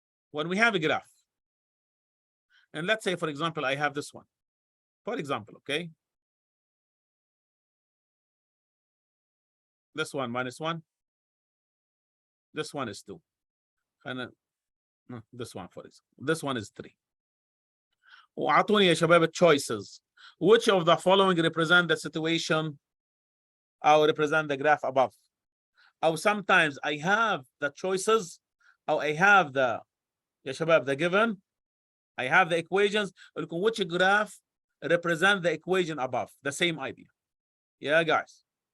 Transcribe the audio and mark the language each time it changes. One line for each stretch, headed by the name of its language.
English: When we have a graph, and let's say, for example, I have this one. For example, okay? This one minus 1. This one is 2. And this one, for example. This one is 3.
Arabic: وعطوني يا شباب choices.
English: Which of the following represent the situation or represent the graph above? Or sometimes I have the choices, or I have the يا شباب the given, I have the equations. Which graph represent the equation above? The same idea. Yeah, guys.